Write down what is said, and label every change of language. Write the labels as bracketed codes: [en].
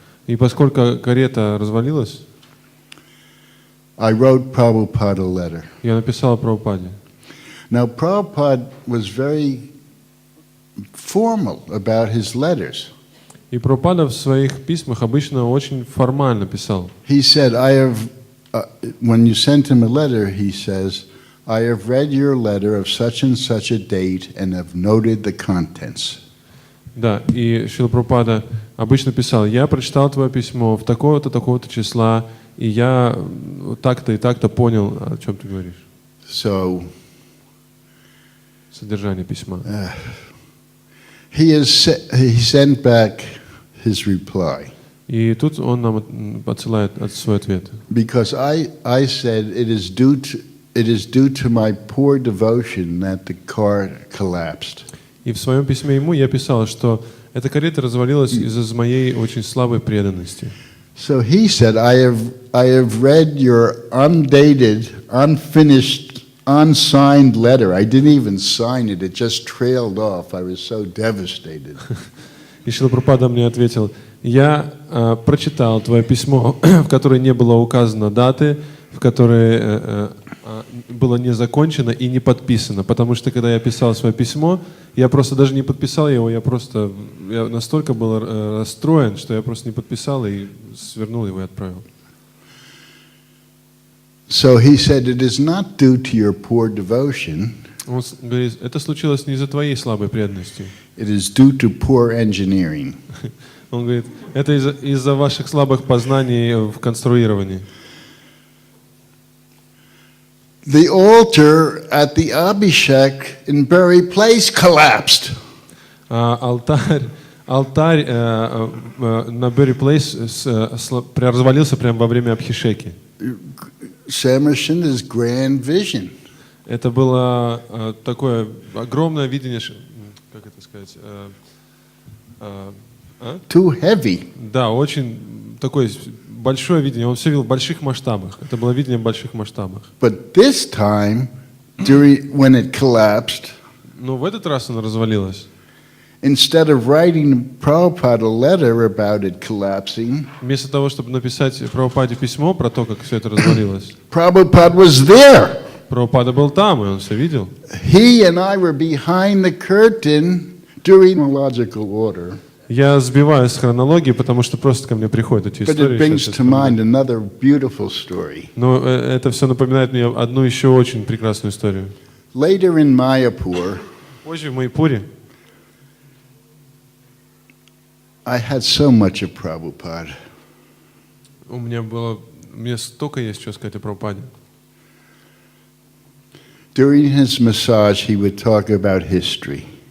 [ru] И поскольку карета развалилась, [en] I wrote Prabhupada a letter. [ru] я написал Прабхупаде. [en] Now, Prabhupada was very formal about his letters. [ru] И Прабхупада в своих письмах обычно очень формально писал. [en] He said, when you sent him a letter, he says, I have read your letter of such and such a date and have noted the contents. [ru] Да, и Шрила Прабхупада обычно писал: я прочитал твое письмо в такого-то, такого-то числа, и я так-то и так-то понял, о чем ты говоришь. [en] So, [ru] Содержание письма. [en] he sent back his reply. [ru] И тут он нам отсылает свой ответ. [en] Because I said it is due to my poor devotion that the car collapsed. [ru] И в своем письме ему я писал, что эта карета развалилась из-за моей очень слабой преданности. [en] So he said, I have read your undated, unfinished, unsigned letter. I didn't even sign it. It just trailed off. I was so devastated. [ru] И Шрила Прабхупада мне ответил: я прочитал твое письмо, в которое не было указано даты, в которое было не закончено и не подписано, потому что когда я писал свое письмо, я просто даже не подписал его, я настолько был расстроен, что я просто не подписал и свернул его и отправил. [en] So he said, it is not due to your poor devotion. [ru] Он говорит, это случилось не из-за твоей слабой преданности. [en] It is due to poor engineering. [ru] Он говорит, это из-за ваших слабых познаний в конструировании. [en] The altar at the Abhishek in Bury Place collapsed. [ru] Алтарь на Берри Плейс развалился прямо во время Абхишеки. [en] Samarsanda's grand vision. [ru] Это было такое огромное видение, как это сказать? [en] Too heavy. [ru] Да, очень такое большое видение. Он все видел в больших масштабах. Это было видение в больших масштабах. [en] But this time, when it collapsed, [ru] но в этот раз оно развалилось. [en] Instead of writing Prabhupada a letter about it collapsing, [ru] вместо того, чтобы написать Прабхупаде письмо про то, как все это развалилось, [en] Prabhupada was there. [ru] Прабхупада был там, и он все видел. [en] He and I were behind the curtain during chronological order. [ru] Я сбиваюсь с хронологии, потому что просто ко мне приходят эти [en] But it [ru] истории. [en] brings to mind another beautiful story. [ru] Но это все напоминает мне одну еще очень прекрасную историю. [en] Later in Mayapur, [ru] позже в Майпуре, [en] I had so much of Prabhupada. [ru] мне столько есть что сказать о Прабхупаде. [en] During his massage, he would talk about history.